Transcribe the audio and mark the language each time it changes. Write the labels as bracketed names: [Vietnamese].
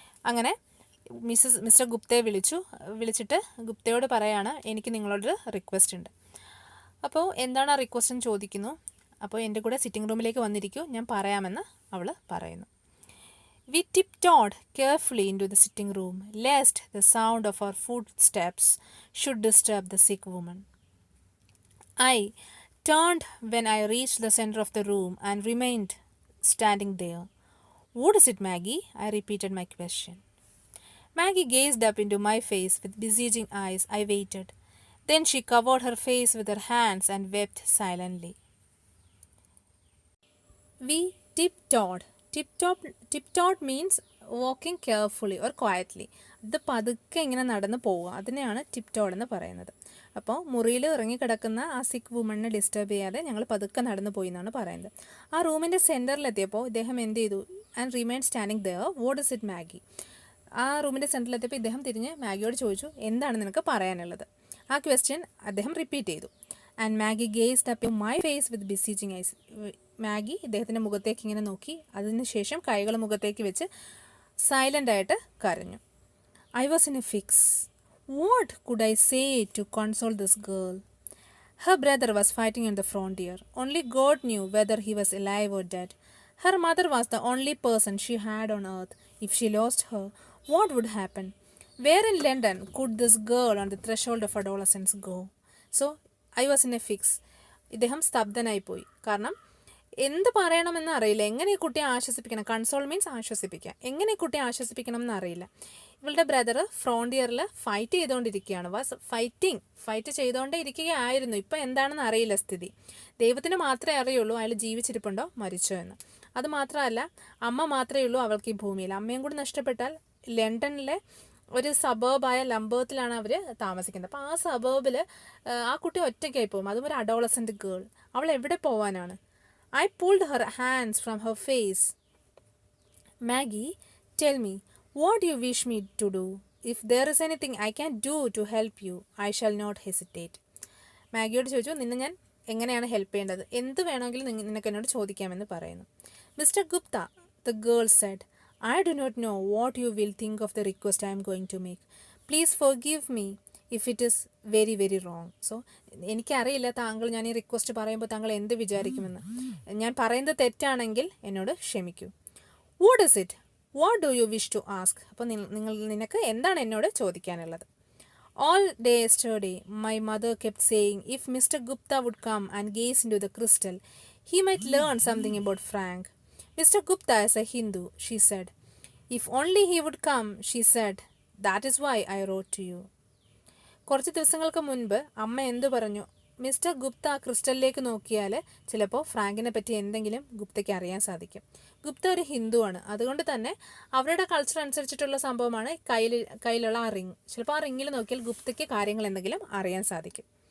[Malayalam] അങ്ങനെ മിസ്റ്റർ ഗുപ്തയെ വിളിച്ചിട്ട് ഗുപ്തയോട് പറയാണ്, എനിക്ക് നിങ്ങളോടൊരു റിക്വസ്റ്റ് ഉണ്ട്. അപ്പോൾ എന്താണ് ആ റിക്വസ്റ്റ് എന്ന് ചോദിക്കുന്നു. അപ്പോൾ എൻ്റെ കൂടെ സിറ്റിംഗ് റൂമിലേക്ക് വന്നിരിക്കൂ, ഞാൻ പറയാമെന്ന് അവൾ പറയുന്നു. [English] We tiptoed carefully into the sitting room, lest the sound of our footsteps should disturb the sick woman. I turned when I reached the center of the room and remained standing there. What is it, Maggie? I repeated my question. Maggie gazed up into my face with beseeching eyes. I waited. Then she covered her face with her hands and wept silently. We tiptoed. Tiptoed means walking carefully or quietly. [Malayalam] ഇത് പതുക്കെ ഇങ്ങനെ നടന്ന് പോവുക, അതിനെയാണ് ടിപ്ടോഡ് എന്ന് പറയുന്നത്. അപ്പോൾ മുറിയിൽ ഇറങ്ങിക്കിടക്കുന്ന ആ സിക്ക് വുമണിനെ ഡിസ്റ്റർബ് ചെയ്യാതെ ഞങ്ങൾ പതുക്കെ നടന്നു പോയി എന്നാണ് പറയുന്നത്. ആ റൂമിൻ്റെ സെൻറ്ററിലെത്തിയപ്പോൾ ഇദ്ദേഹം എന്ത് ചെയ്തു? [English] And remain standing there. What is it, Maggie? [Malayalam] ആ റൂമിൻ്റെ സെൻറ്ററിലെത്തിയപ്പോൾ ഇദ്ദേഹം തിരിഞ്ഞ് മാഗിയോട് ചോദിച്ചു, എന്താണ് നിനക്ക് പറയാനുള്ളത്? ആ ക്വസ്റ്റ്യൻ അദ്ദേഹം റിപ്പീറ്റ് ചെയ്തു. [English] And Maggie gazed up my face with beseeching eyes. [Malayalam] Maggi ഇദ്ദേഹത്തിൻ്റെ മുഖത്തേക്ക് ഇങ്ങനെ നോക്കി, അതിനുശേഷം കൈകൾ മുഖത്തേക്ക് വെച്ച് സൈലൻ്റായിട്ട് കരഞ്ഞു. [English] I was in a fix. What could I say to console this girl? Her brother was fighting on the frontier. Only God knew whether he was alive or dead. Her mother was the only person she had on earth. If she lost her, what would happen? Where in London could this girl on the threshold of adolescence go? So, I was in a fix. [Malayalam] ഇദ്ദേഹം സ്തബ്ധനായിപ്പോയി. കാരണം എന്ത് പറയണമെന്ന് അറിയില്ല, എങ്ങനെ ഈ കുട്ടിയെ ആശ്വസിപ്പിക്കണം. Console means ആശ്വസിപ്പിക്കുക. എങ്ങനെ ഈ കുട്ടിയെ ആശ്വസിപ്പിക്കണം എന്നറിയില്ല. ഇവളുടെ ബ്രദർ ഫ്രോണ്ടിയറിൽ ഫൈറ്റ് ചെയ്തുകൊണ്ടിരിക്കുകയാണ്. ഫൈറ്റ് ചെയ്തുകൊണ്ടേ ഇരിക്കുകയായിരുന്നു. ഇപ്പം എന്താണെന്ന് അറിയില്ല സ്ഥിതി. ദൈവത്തിന് മാത്രമേ അറിയുള്ളൂ അയാൾ ജീവിച്ചിരിപ്പുണ്ടോ മരിച്ചോ എന്ന്. അതുമാത്രമല്ല, അമ്മ മാത്രമേ ഉള്ളൂ അവൾക്ക് ഈ ഭൂമിയിൽ. അമ്മയും കൂടി നഷ്ടപ്പെട്ടാൽ ലണ്ടനിലെ ഒരു സബേബായ ലംബത്തിലാണ് അവർ താമസിക്കുന്നത്. അപ്പോൾ ആ സബേബിൽ ആ കുട്ടി ഒറ്റയ്ക്കായി പോകും. അതും ഒരു അഡോളസെൻ്റ് ഗേൾ. അവൾ എവിടെ പോവാനാണ്? [English] I pulled her hands from her face. Maggie, tell me, what do you wish me to do? If there is anything I can do to help you, I shall not hesitate. [Malayalam] മാഗിയോട് ചോദിച്ചു, നിന്നെ ഞാൻ എങ്ങനെയാണ് help ചെയ്യേണ്ടത്? എന്ത് വേണമെങ്കിലും നിനക്ക് എന്നോട് ചോദിക്കാമെന്ന് പറയുന്നു. [English] Mister Gupta, the girl said, I do not know what you will think of the request I am going to make. Please forgive me if it is very, very wrong. [Malayalam] So, എനിക്കറിയില്ല താങ്കൾ ഞാൻ ഈ റിക്വസ്റ്റ് പറയുമ്പോൾ താങ്കൾ എന്ത് വിചാരിക്കുമെന്ന്. ഞാൻ പറയുന്നത് തെറ്റാണെങ്കിൽ എന്നോട് ക്ഷമിക്കൂ. [English] What is it? What do you wish to ask? [Malayalam] അപ്പോൾ നിനക്ക് എന്താണ് എന്നോട് ചോദിക്കാനുള്ളത്? [English] All day yesterday, my mother kept saying if Mr. Gupta would come and gaze into the crystal, he might learn something about Frank. Mr. Gupta is a Hindu, she said. If only he would come, she said. That is why I wrote to you. [Malayalam] കുറച്ച് ദിവസങ്ങൾക്ക് മുൻപ് അമ്മ എന്തു പറഞ്ഞു? Mister Gupta ക്രിസ്റ്റലിലേക്ക് നോക്കിയാൽ ചിലപ്പോൾ ഫ്രാങ്കിനെ പറ്റി എന്തെങ്കിലും ഗുപ്തയ്ക്ക് അറിയാൻ സാധിക്കും. ഗുപ്ത ഒരു ഹിന്ദുവാണ്, അതുകൊണ്ട് തന്നെ അവരുടെ കൾച്ചർ അനുസരിച്ചിട്ടുള്ള സംഭവമാണ് കയ്യിലുള്ള ആ റിങ്. ചിലപ്പോൾ ആ റിങ്ങിൽ നോക്കിയാൽ ഗുപ്തയ്ക്ക് കാര്യങ്ങൾ എന്തെങ്കിലും അറിയാൻ സാധിക്കും.